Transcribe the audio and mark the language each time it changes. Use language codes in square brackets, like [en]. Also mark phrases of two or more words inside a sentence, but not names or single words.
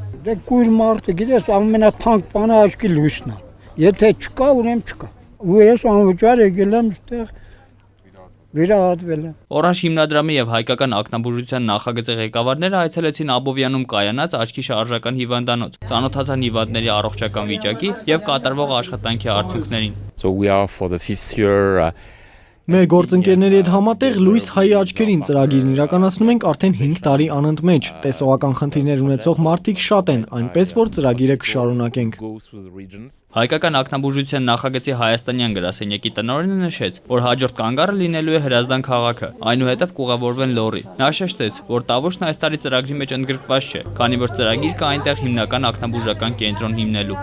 [hy] Դե կույր մարդը գիտես ամենաթանկ բանը աչքի լույսն է։ Եթե չկա, ուրեմն չկա։ Ու ես անվճար եկել եմ այստեղ վիրահատվել եմ։ Օրանժ հիմնադրամի եւ հայկական ակնաբուժության նախագծի ղեկավարները այցելեցին Աբովյանում կայանած աչքի շարժական հիվանդանոց, ծանոթացան հիվանդների առողջական վիճակի եւ կատարվող աշխատանքի արդյունքներին։ [en] So we are for the 5th year [hy] Մեր գործընկերների հետ համատեղ Լուիս Հայի աչքերին ծրագիրն իրականացնում ենք արդեն 5 տարի անընդմեջ։ Տեսողական խնդիրներ ունեցող մարդիկ շատ են, այնպես որ ծրագիրը կշարունակենք։ Հայկական ակնաբուժության նախագծի հայաստանյան գրասենյակի տնօրենը նշեց, որ հաջորդ կանգառը լինելու է Հրազդան քաղաքը, այնուհետև կուղևորվեն Լոռի։ Նա շեշտեց, որ Տավուշն այս տարի ծրագրի մեջ ընդգրկված չէ, քանի որ ծրագիր կա այնտեղ հիմնական ակնաբուժական կենտրոն հիմնելու։